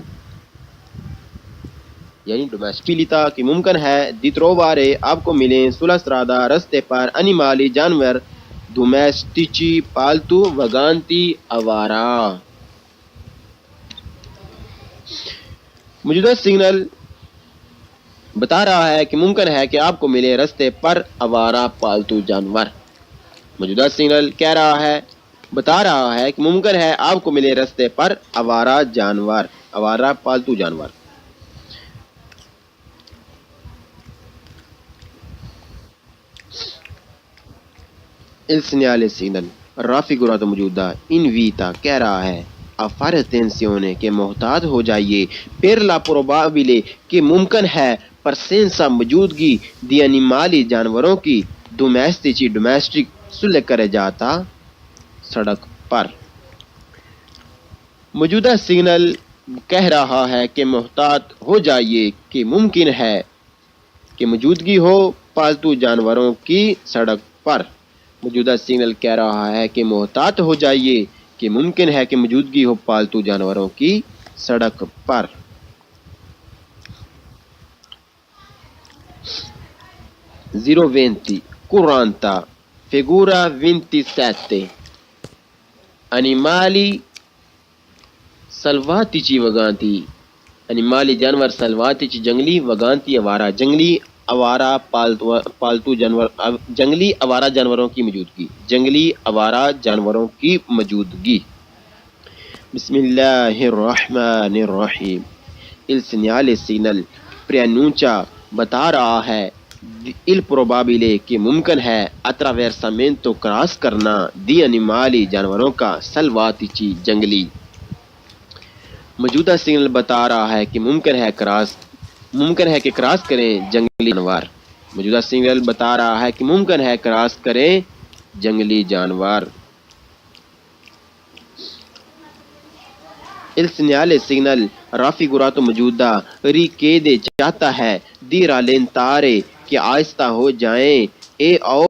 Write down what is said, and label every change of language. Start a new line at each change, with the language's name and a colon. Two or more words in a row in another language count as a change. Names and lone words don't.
Urdu: یعنی ڈومیسٹیلیتا کی ممکن ہے
Italian: di trovare
Urdu: آپ کو ملیں
Italian: sulla strada
Urdu: رستے پر animali جانور domestici پالتو vaganti آوارہ. موجودہ سگنل بتا رہا ہے کہ ممکن ہے کہ آپ کو ملے رستے پر آوارہ پالتو جانور. موجودہ سگنل کہہ رہا ہے بتا رہا ہے کہ ممکن ہے آپ کو ملے رستے پر آوارہ جانور آوارہ پالتو جانور.
Italian: Il segnale signal raffigurato موجودہ invita
Urdu: کہہ رہا ہے
Italian: a fare attenzione
Urdu: کہ محتاط ہو جائیے
Italian: per la probabile
Urdu: کہ ممکن ہے
Italian: presenza موجودگی di animali
Urdu: جانوروں کی
Italian: domestic sulle carreggiata
Urdu: سڑک پر. موجودہ سگنل کہہ رہا ہے کہ محتاط ہو جائیے کہ ممکن ہے کہ موجودگی ہو پالتو جانوروں کی سڑک پر. موجودہ سگنل کہہ رہا ہے کہ محتاط ہو جائیے کہ ممکن ہے کہ موجودگی ہو پالتو جانوروں کی سڑک پر. 020 40 figura 27
Italian: animali selvatici vaganti
Urdu: animali جانور selvatici جنگلی vaganti آوارہ جنگلی آوارہ پالتو جانور جنگلی آوارہ جانوروں کی موجودگی جنگلی آوارہ جانوروں کی موجودگی.
Arabic: بسم اللہ الرحمن الرحیم.
Italian: Il segnale signal preannuncia
Urdu: بتا رہا ہے
Italian: il probabile
Urdu: کہ ممکن ہے attraversamento کراس کرنا
Italian: di animali
Urdu: جانوروں کا selvatici جنگلی. موجودہ سگنل بتا رہا ہے کہ ممکن ہے کراس ممکن ہے کہ کراس کریں جنگلی جانور۔ موجودہ سنگل بتا رہا ہے کہ ممکن ہے کراس کریں جنگلی جانور۔
Italian: Il segnale raffigurato
Urdu: موجودہ richiede چاہتا ہے
Italian: di rallentare
Urdu: کہ آہستہ ہو جائیں،
Italian: e